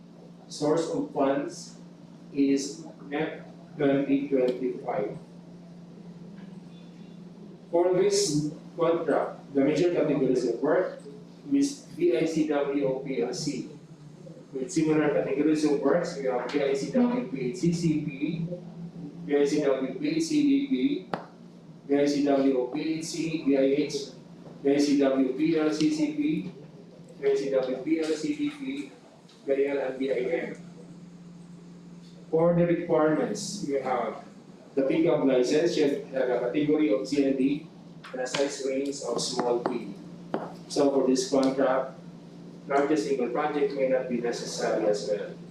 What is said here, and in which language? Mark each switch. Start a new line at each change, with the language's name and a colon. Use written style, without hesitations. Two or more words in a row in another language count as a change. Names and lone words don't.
English: Source of funds is NEP 2025. For this contract, the major categories of work is DICWO PLC. With similar categories of works, we have DICW PHCCP, DICW PHCDP, DICW PHC, DIH, DICW PLCCP, DICW PLCDP, BIL, and BIM. For the requirements, we have the pickup license should have a category of CND and a size range of small p. So for this contract, largest single project may not be necessary as well.